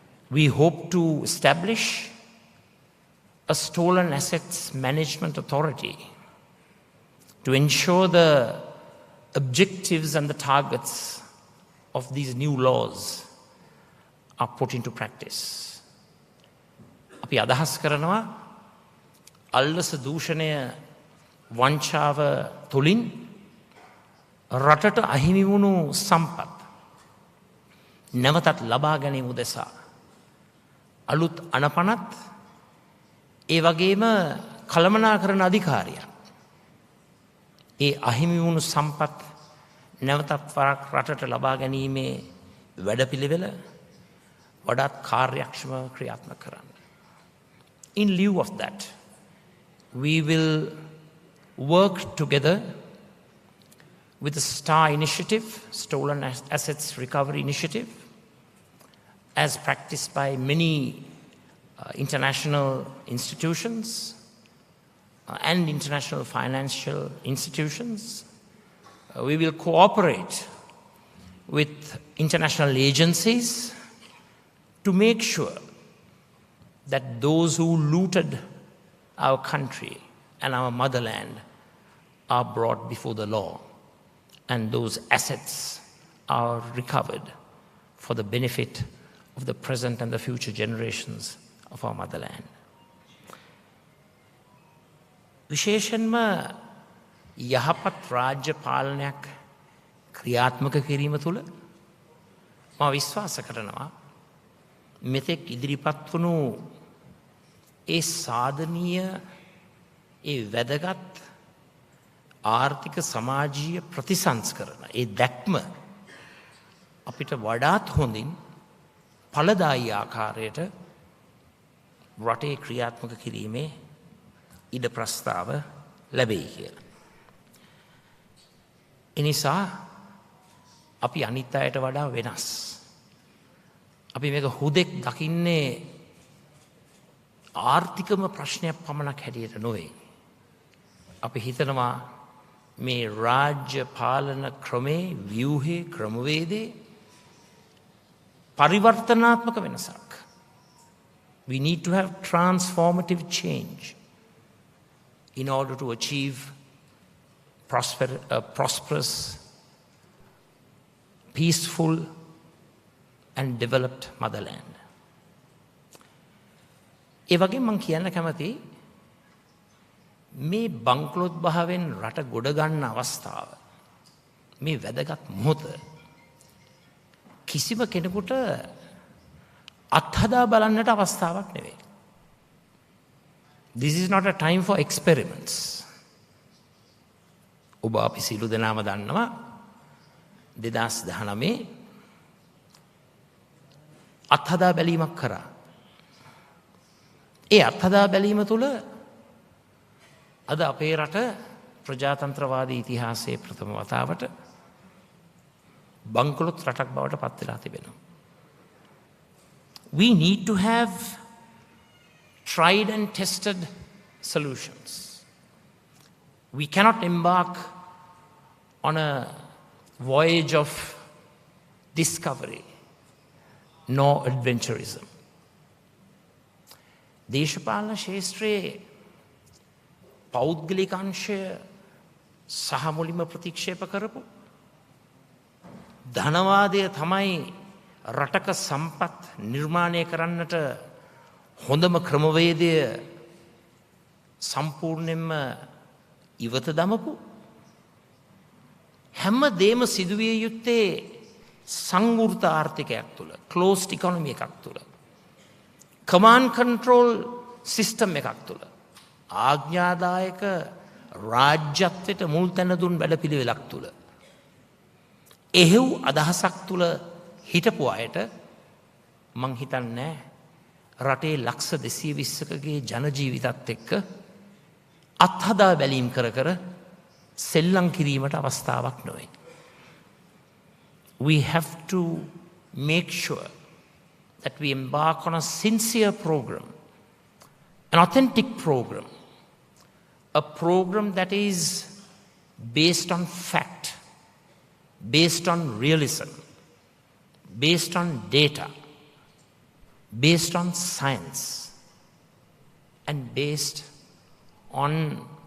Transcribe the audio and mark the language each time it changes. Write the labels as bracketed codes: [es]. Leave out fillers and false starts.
[en] We hope to establish a stolen assets management authority to ensure the objectives and the targets of these new laws are put into practice. [si] අපි අදහස් කරනවා අල්ලස දූෂණය, වංචාව තුලින් රටට අහිමි වුණු සම්පත් නැවතත් ලබා ගැනීම උදෙසා අලුත් අනපනත්, ඒ වගේම කළමනාකරන අධිකාරියක් ඒ අහිමි වුණු සම්පත් නැවතත් වරක් රටට ලබා ගැනීමේ වැඩපිළිවෙල වඩාත් කාර්යක්ෂමව ක්‍රියාත්මක කරන්න. [en] In lieu of that, we will work together with the STAR initiative, Stolen Assets Recovery Initiative, as practiced by many international institutions and international financial institutions. We will cooperate with international agencies to make sure that those who looted our country and our motherland are brought before the law and those assets are recovered for the benefit of the present and the future generations of our motherland. [si] විශේෂයෙන්ම යහපත් රාජ්‍ය පාලනයක් ක්‍රියාත්මක කිරීම තුළ මා විශ්වාස කරනවා මෙතෙක් ඉදිරිපත් වුණු ඒ සාධනීය ඒ වැදගත් ආර්ථික සමාජීය ප්‍රතිසංස්කරණ ඒ දැක්ම අපිට වඩාත් හොඳින් ඵලදායී ආකාරයට රටේ ක්‍රියාත්මක කිරීමේ ඉඩ ප්‍රස්තාව ලැබෙයි කියලා. එනිසා අපි අනිත් අයට වඩා වෙනස්. අපි මේක හුදෙක් දකින්නේ ආර්ථිකම ප්‍රශ්නයක් පමණක් හැටියට නොවේ. අපි හිතනවා මේ රාජ්‍ය පාලන ක්‍රමේ ව්‍යුහේ ක්‍රමවේදේ පරිවර්තනාත්මක වෙනසක්. [en] We need to have transformative change in order to achieve prosperous, peaceful and developed motherland. [si] ඒ වගේ මම කියන්න කැමති මේ බංකොලොත් භාවයෙන් රට ගොඩ ගන්න අවස්ථාව මේ වැදගත් මොහොත කිසිම කෙනෙකුට අත්හදා බලන්නට අවස්ථාවක් නෙවෙයි. [en] This is not a time for experiments. [si] ඔබ අපි සියලු දෙනාම දන්නවා 2019 අත්හදා බැලීමක් කරා. ඒ අත්හදා බැලීම තුළ අද අපේ රට ප්‍රජාතන්ත්‍රවාදී ඉතිහාසයේ ප්‍රථම වතාවට බංකොලොත් රටක් බවට පත් වෙලා තිබෙනවා. [en] We need to have tried and tested solutions. We cannot embark on a voyage of discovery nor adventurism. [si] දේශපාලන ශාස්ත්‍රයේ පෞද්ගලික අංශය සහ මුලින්ම ප්‍රතික්ෂේප කරපු ධනවාදය තමයි රටක සම්පත් නිර්මාණය කරන්නට හොඳම ක්‍රමවේදය සම්පූර්ණයෙන්ම ඉවත දමපු හැම දේම සිදුවිය යුත්තේ සංවෘත ආර්ථිකයක් තුළ [en] closed economy [si] එකක් තුළ [en] command control system [si] එකක් තුළ ආඥාදායක රාජ්‍යත්වයට මුල් තැන දුන් වැඩපිළිවෙලක් තුළ එහෙව් අදහසක් තුළ හිටපු අයට මං හිතන්නේ රටේ ලක්ෂ 220කගේ ජනජීවිතත් එක්ක අත්හදා බැලීම් කර කර සෙල්ලම් කිරීමට අවස්ථාවක් නොවේ. [en] We have to make sure that we embark on a sincere program, an authentic program, a program that is based on fact, based on realism, based on data, based on science, and based on